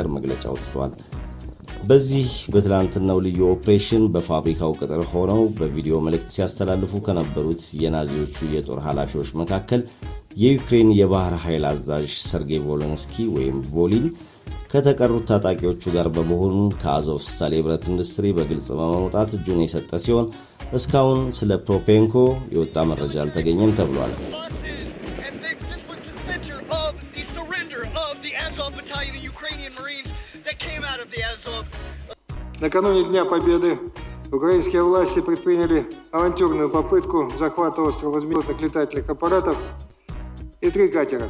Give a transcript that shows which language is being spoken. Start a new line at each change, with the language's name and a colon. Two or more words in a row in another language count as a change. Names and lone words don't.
Amharic: መግለጫ አውጥቷል። በዚህ በትላንትናው ልዩ ኦፕሬሽን በፋብሪካው ቅጥር ሆነው በቪዲዮ መልእክት ሲያስተላልፉ ከነበሩት የናዚዎቹ የጦር ኃላፊዎች መካከል የዩክሬን የባህር ኃይል አዛዥ ሰርጌይ ቮሎንስኪ ወይም ቮሊን ከተቀሩት ታጣቂዎቹ ጋር በመሆኑ ከአዞቭ ስታል የብረት ኢንዱስትሪ በግልጽ በመውጣት እጁን የሰጠ ሲሆን እስካሁን ስለ ፕሮፔንኮ የወጣ መረጃ አልተገኘም ተብሏል።
Russian: Накануне Дня Победы украинские власти предприняли авантюрную попытку захвата острова беспилотных летательных аппаратов и 3 катера.